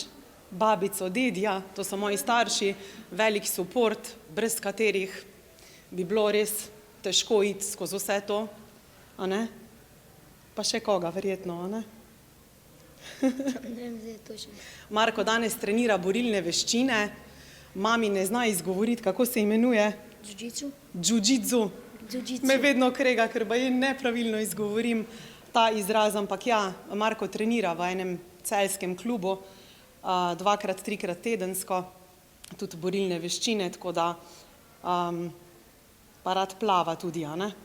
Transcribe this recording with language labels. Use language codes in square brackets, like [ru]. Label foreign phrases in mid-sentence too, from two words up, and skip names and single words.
[sl] Babico, dedja, to so moji starši, velik suport, brez katerih bi bilo res težko iti skozi vse to, a ne? Pa še koga verjetno, a ne? Ne vem, zdaj točno. Marko danes trenira borilne veščine, mami ne zna izgovoriti, kako se imenuje? Jiu-jitsu. Jiu-jitsu. Me vedno krega, ker baje nepravilno izgovorim ta izraz, ampak ja, Marko trenira v enem celjskem klubu, 2-krat, 3-krat tedensko, tudi borilne veščine, tako da pa rad plava tudi, a ne?